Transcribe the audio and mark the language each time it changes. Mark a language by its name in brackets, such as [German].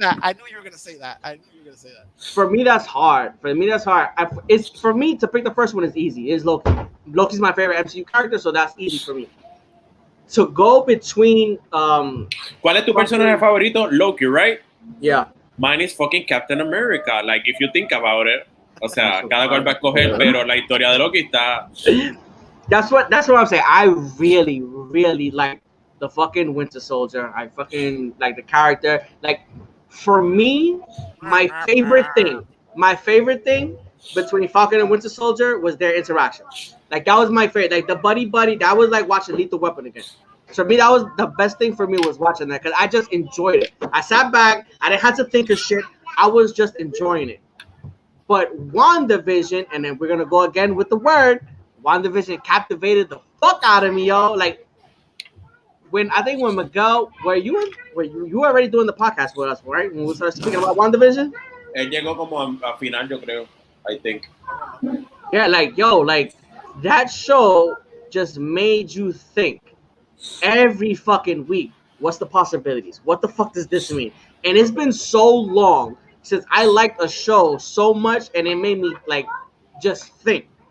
[English] I knew you were gonna say that. For me, that's hard. It's for me to pick the first one is easy. It's Loki. Loki's my favorite MCU character, so that's easy for me. To go between [Spanish] ¿Cuál es tu personaje favorito? [English] Loki, right? Yeah. Mine is fucking Captain America. Like, if you think about it. [Spanish] O sea, cada cual va a escoger, pero la historia de Loki está... [English] That's what I'm saying. I really, really like the fucking Winter Soldier. I fucking like the character. Like, for me, my favorite thing between Falcon and Winter Soldier was their interaction. Like, that was my favorite. Like, the buddy, that was like watching Lethal Weapon again. So for me, that was the best thing for me was watching that because I just enjoyed it. I sat back, I didn't have to think of shit. I was just enjoying it. But WandaVision, and then we're gonna go again with the word. WandaVision captivated the fuck out of me, yo. Like when Miguel, were you already doing the podcast with us, right? When we started speaking about WandaVision? [Spanish] Él llegó como a final, yo creo. [English] I think. Yeah, like that show just made you think every fucking week. What's the possibilities? What the fuck does this mean? And it's been so long since I liked a show so much, and it made me like just think.